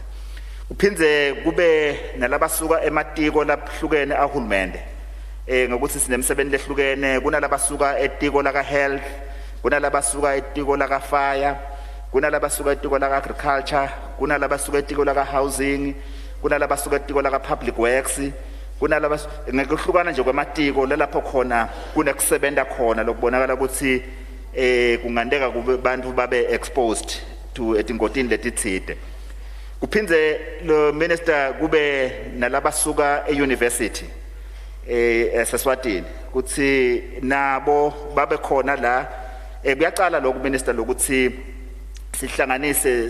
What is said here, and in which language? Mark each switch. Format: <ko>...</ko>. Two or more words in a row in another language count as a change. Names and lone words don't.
<ss>Uphindze kube nalabasuka ematiko lahlukene ahulumende ngokuthi sinemsebenzi lehlukene kunalabasuka etiko laka health kunalabasuka etiko laka fire kunalabasuka etiko laka agriculture kunalabasuka etiko laka housing kunalabasuka etiko laka public works ngekuhlukana nje kwamatiko lapho khona kunekusebenta khona lokubonakala ukuthi kungandeka kube bantu babe</ss> <en>exposed to</en> <ss>etingotini letitsite kuphindze lo minister kube nalabasuka euniversity Eswatini kuthi nabo babe khona la kuyaqala lokhu minister lokuthi sihlanganise</ss>